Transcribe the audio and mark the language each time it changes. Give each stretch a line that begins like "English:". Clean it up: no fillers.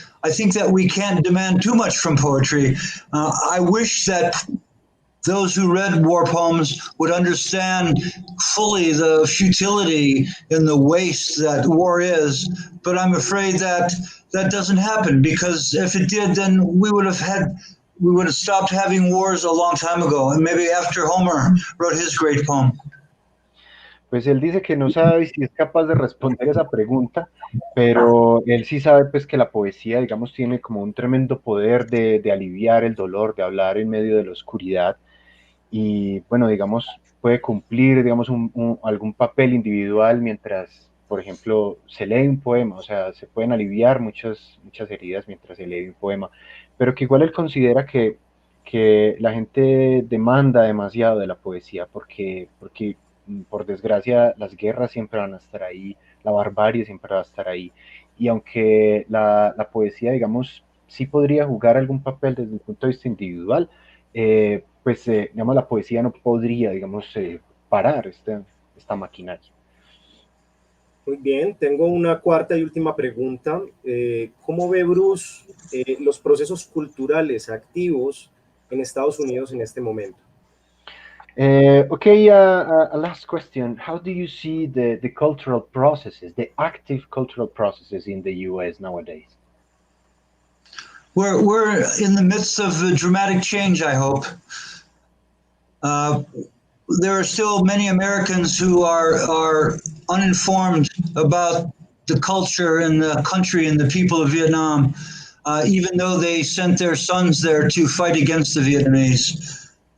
English: I think that we can't demand too much from poetry. I wish that those who read war poems would understand fully the futility and the waste that war is, but I'm afraid that that doesn't happen, because if it did, then we would have stopped having wars a long time ago, and maybe after Homer wrote his great poem.
Spanish: Pues él dice que no sabe si es capaz de responder esa pregunta, pero él sí sabe pues que la poesía, digamos, tiene como un tremendo poder de aliviar el dolor, de hablar en medio de la oscuridad y, bueno, digamos, puede cumplir, digamos, algún papel individual mientras, por ejemplo, se lee un poema, o sea, se pueden aliviar muchas heridas mientras se lee un poema, pero que igual él considera que la gente demanda demasiado de la poesía porque por desgracia, las guerras siempre van a estar ahí, la barbarie siempre va a estar ahí. Y aunque la poesía, digamos, sí podría jugar algún papel desde el punto de vista individual, pues, digamos, la poesía no podría, digamos, parar esta maquinaria. Muy bien, tengo una cuarta y última pregunta. ¿Cómo ve Bruce los procesos culturales activos en Estados Unidos en este momento?
English: Okay, a last question. How do you see the cultural processes, the active cultural processes in the U.S. nowadays? We're in the midst of a dramatic change, I hope. There are still many Americans who are uninformed about the culture and the country and the people of Vietnam, even though they sent their sons there to fight against the Vietnamese.